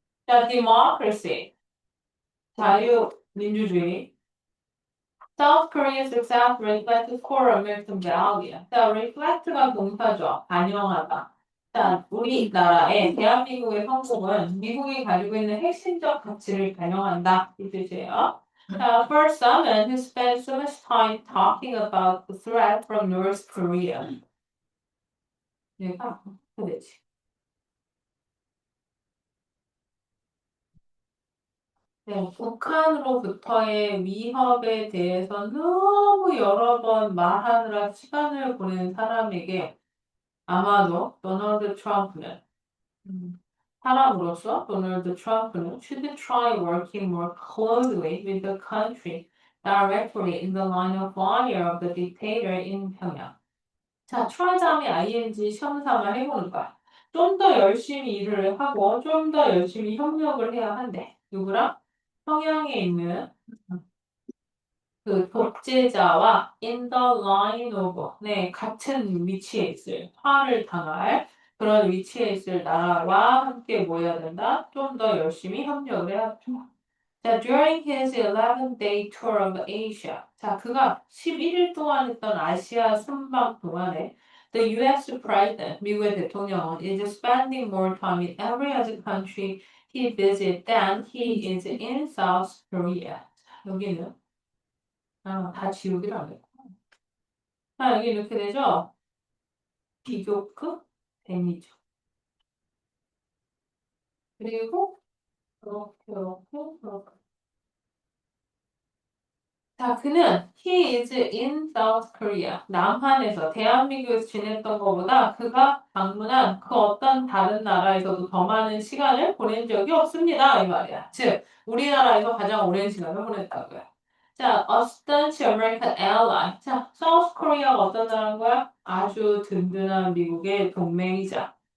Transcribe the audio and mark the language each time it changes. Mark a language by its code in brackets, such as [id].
[ko] 자, democracy. 자유민주주의. [en] South Korea's success reflects core American value. [ko] 자, reflect가 동사죠. 반영하다. 자, 우리나라의 대한민국의 성공은 미국이 가지고 있는 핵심적 가치를 반영한다. 이 뜻이에요. [en] 자, for someone who spent so much time talking about the threat from North Korea. [ko] 얘가 어떻게 되지? 네, 북한으로부터의 위협에 대해서 너무 여러 번 말하느라 시간을 보낸 사람에게 아마도 도널드 트럼프는 사람으로서 도널드 트럼프는 [en] should try working more closely with the country directly in the line of fire of the dictator in [ko] 평양. 자, try 다음에 ing 시험삼아 해보는 거야. 좀 더 열심히 일을 하고 좀 더 열심히 협력을 해야 한대. 누구랑? 평양에 있는 그 독재자와 [en] in the line of [ko] 네, 같은 위치에 있을 화를 당할 그런 위치에 있을 나라와 함께 모여야 된다. 좀 더 열심히 협력을 해야 된다. [en] 자, during his 11-day tour of Asia. [ko] 자, 그가 11일 동안 했던 아시아 순방 동안에 [en] the US president, [ko] 미국의 대통령은 [en] is spending more time in every other country he visits than he is in South Korea. [ko] 자, 여기는 다 지우기로 안 했고. 자, 여기 이렇게 되죠? 비교급 데미죠. 그리고 이렇게. 자, 그는 [en] he is in South Korea. [ko] 남한에서 대한민국에서 지냈던 것보다 그가 방문한 그 어떤 다른 나라에서도 더 많은 시간을 보낸 적이 없습니다. 이 말이야. 즉, 우리나라에서 가장 오랜 시간을 보냈다고요. 자, [en] a staunch American ally. [ko] 자, South Korea가 어떤 나라인 거야? 아주 든든한 미국의 동맹이자.